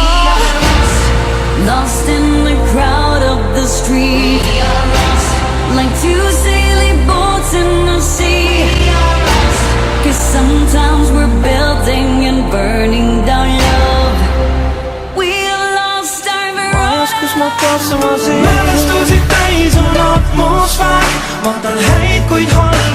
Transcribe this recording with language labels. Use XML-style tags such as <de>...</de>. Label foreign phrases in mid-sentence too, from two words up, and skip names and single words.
<en>Lost in the crowd of the street. Like two sailing boats in the sea. Cause sometimes we're building and burning down love. We lost our Verona.</en> <et>Kus ma tahtsin ma siin mälestusid täis on atmosfäär. Vaatan häid, kuid halb</et>